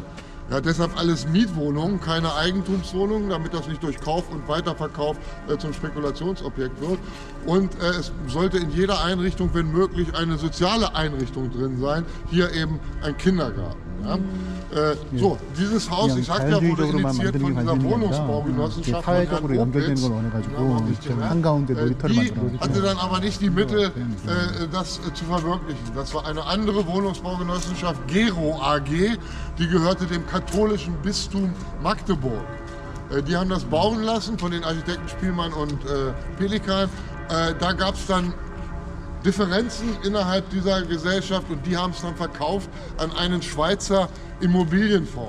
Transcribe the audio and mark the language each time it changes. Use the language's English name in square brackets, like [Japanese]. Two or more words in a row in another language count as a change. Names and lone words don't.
[German] Ja, deshalb alles Mietwohnungen, keine Eigentumswohnungen, damit das nicht durch Kauf und Weiterverkauf zum Spekulationsobjekt wird. Und es sollte in jeder Einrichtung, wenn möglich, eine soziale Einrichtung drin sein. Hier eben ein Kindergarten. Ja. So, dieses Haus, ich sagte ja, wurde initiiert von dieser Wohnungsbaugenossenschaft. [Korean] 사회적으로 연결되는 걸 원해가지고 한가운데 놀이터를 [German] Die [Korean] 만들어. [German] hatte dann aber nicht die Mittel, das zu verwirklichen. Das war eine andere Wohnungsbaugenossenschaft, Gero AG, die gehörte dem katholischen Bistum Magdeburg. Die haben das bauen lassen von den Architekten Spielmann und Pelikan. Da gab es dann Differenzen innerhalb dieser Gesellschaft und die haben es dann verkauft an einen Schweizer Immobilienfonds.